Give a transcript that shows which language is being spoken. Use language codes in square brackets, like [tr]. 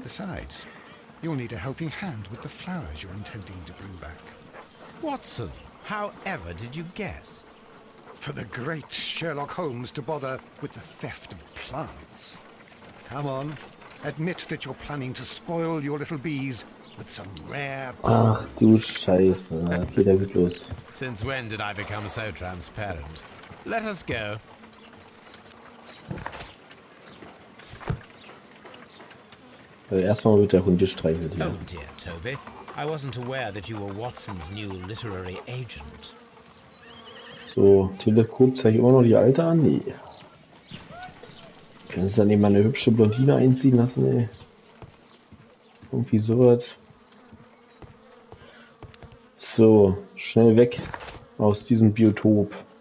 [en] Besides, you'll need a helping hand with the flowers you're intending to bring back. Watson, however did you guess? For the great Sherlock Holmes to bother with the theft of plants. Come on, admit that you're planning to spoil your little bees with some rare... [de] Ach du Scheiße, okay, da geht los. [en] Since when did I become so transparent? Let us go. [de] Erstmal wird der Hund gestreichelt hier. [en] Oh dear, Toby. I wasn't aware that you were Watson's new literary agent. [de] So, Teleskop zeigt immer noch die alte an? Nee. Können Sie dann eben mal eine hübsche Blondine einziehen lassen, ey? Irgendwie sowas. So, schnell weg aus diesem Biotop.